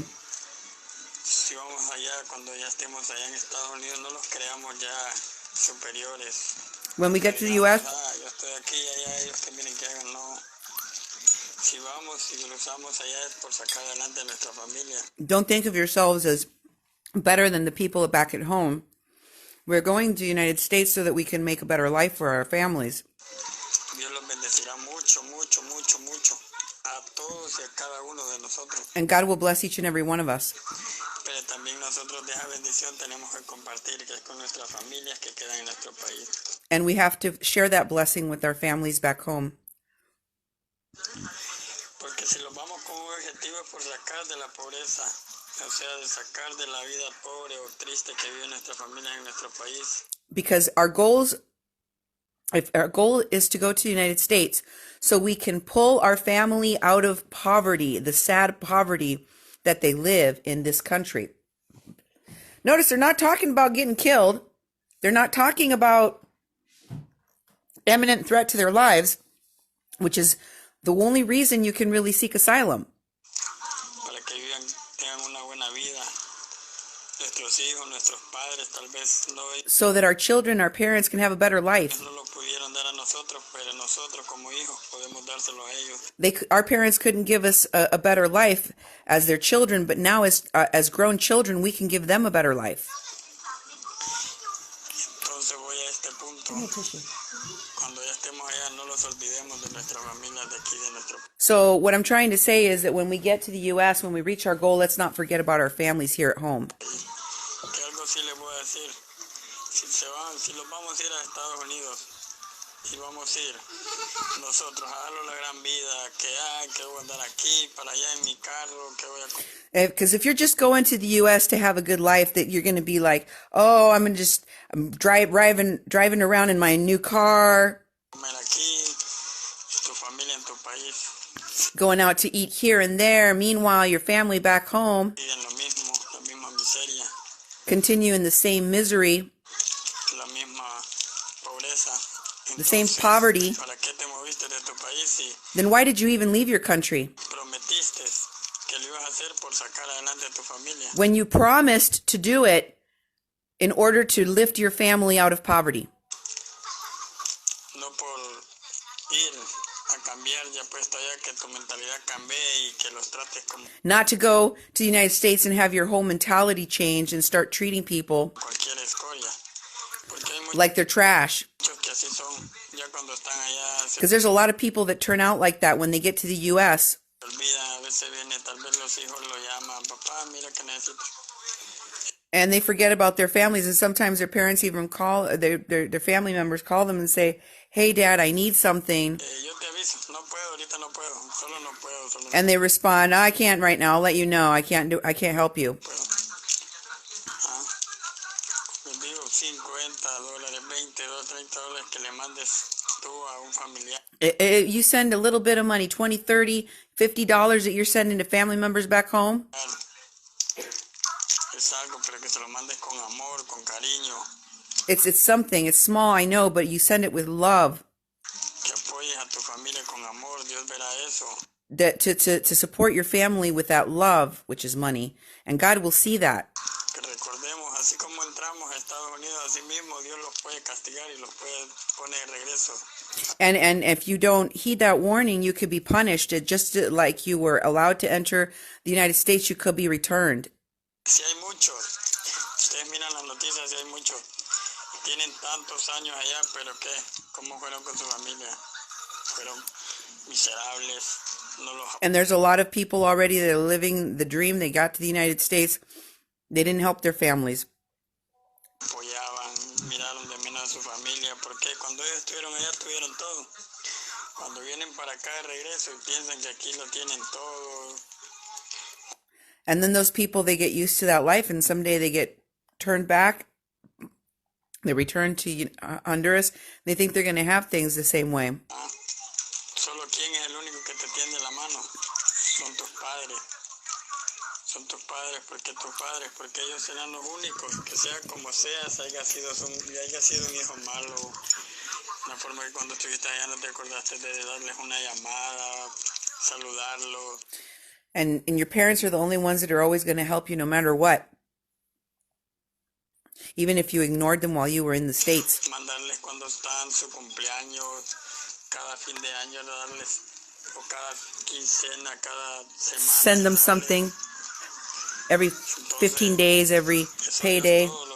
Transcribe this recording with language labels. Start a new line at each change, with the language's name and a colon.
Spanish: Si vamos allá, cuando ya estemos allá en Estados Unidos, no los creamos ya superiores.
English: When we get to the
Spanish: Digamos,
English: U.S.,
Spanish: yo estoy aquí y allá ellos que miren que hagan, no. Si vamos y cruzamos allá es por sacar adelante a nuestra familia.
English: don't think of yourselves as better than the people back at home. We're going to the United States so that we can make a better life for our families.
Spanish: Dios los bendecirá mucho, mucho, mucho, mucho a todos y a cada uno de nosotros.
English: And God will bless each and every one of us.
Spanish: Pero también nosotros de esa bendición tenemos que compartir que es con nuestras familias que quedan en nuestro país.
English: And we have to share that blessing with our families back home.
Spanish: Porque si los vamos con un objetivo es por sacar de la pobreza, o sea, de sacar de la vida pobre o triste que vive nuestra familia en nuestro país.
English: Because if our goal is to go to the United States so we can pull our family out of poverty, the sad poverty that they live in this country. Notice they're not talking about getting killed. They're not talking about imminent threat to their lives, which is the only reason you can really seek asylum.
Spanish: Para que vivan, tengan una buena vida, nuestros hijos, nuestros padres, tal vez no,
English: so that our children, our parents can have a better life.
Spanish: no lo pudieron dar a nosotros, pero nosotros como hijos podemos dárselo a ellos.
English: Our parents couldn't give us a better life as their children, but now as grown children, we can give them a better life.
Spanish: Entonces voy a este punto. Cuando ya estemos allá, no los olvidemos de nuestras familias de aquí, de nuestro.
English: So what I'm trying to say is that when we get to the U.S., when we reach our goal, let's not forget about our families here at home.
Spanish: Que algo sí les voy a decir. Si los vamos a ir a Estados Unidos, y vamos a ir nosotros a darle la gran vida, que voy a andar aquí, para allá en mi carro, que voy a...
English: Because if you're just going to the U.S. to have a good life, that you're going to be like, oh, I'm driving around in my new car,
Spanish: Comer aquí, tu familia en tu país,
English: going out to eat here and there. Meanwhile, your family back home
Spanish: y en lo mismo, la misma miseria,
English: continue in the same misery,
Spanish: la misma pobreza.
English: the same
Spanish: Entonces,
English: poverty.
Spanish: ¿para qué te moviste de tu país y
English: Then why did you even leave your country?
Spanish: prometiste que lo ibas a hacer por sacar adelante a tu familia?
English: When you promised to do it in order to lift your family out of poverty.
Spanish: No por ir a cambiar ya puesto allá, que tu mentalidad cambie y que los trates como
English: Not to go to the United States and have your whole mentality change and start treating people
Spanish: cualquier escoria. Porque hay
English: like they're trash.
Spanish: muchos que así son, ya cuando están allá se
English: Because there's a lot of people that turn out like that when they get to the U.S.
Spanish: olvidan, a veces viene, tal vez los hijos lo llaman, papá, mira que necesito.
English: And they forget about their families, and sometimes their parents even call their family members call them and say, "Hey, Dad, I need something,"
Spanish: Yo te aviso, no puedo, ahorita no puedo, solo no puedo, solo no
English: and they respond, "I can't right now. I'll let you know. I can't help you."
Spanish: puedo. Ah, les digo, $50, $20, $30 que le mandes tú a un familiar.
English: You send a little bit of money, $20, $30, $50 that you're sending to family members back home.
Spanish: Es algo, pero que se lo mandes con amor, con cariño,
English: It's something. It's small, I know, but you send it with love.
Spanish: que apoyes a tu familia con amor, Dios verá eso.
English: That to support your family with that love, which is money, and God will see that.
Spanish: Que recordemos, así como entramos a Estados Unidos, así mismo Dios los puede castigar y los puede poner de regreso.
English: And if you don't heed that warning, you could be punished. Just like you were allowed to enter the United States, you could be returned.
Spanish: Si hay muchos, ustedes miran las noticias, si hay muchos, tienen tantos años allá, pero ¿qué? ¿Cómo fueron con su familia? Fueron miserables, no los
English: And there's a lot of people already that are living the dream. They got to the United States. They didn't help their families.
Spanish: apoyaban, miraron de menos a su familia, porque cuando ellos estuvieron allá tuvieron todo. Cuando vienen para acá de regreso y piensan que aquí lo tienen todo.
English: And then those people, they get used to that life, and someday they get turned back. They return to Honduras. They think they're going to have things the same way.
Spanish: Solo quién es el único que te tiende la mano. Son tus padres. Son tus padres, porque ellos serán los únicos, que sea como seas, haya sido un hijo malo, una forma que cuando estuviste allá no te acordaste de darles una llamada, saludarlos.
English: And your parents are the only ones that are always going to help you no matter what. Even if you ignored them while you were in the States.
Spanish: Mandarles cuando están su cumpleaños, cada fin de año darles, o cada quincena, cada semana.
English: Send them something every 15 days, every payday.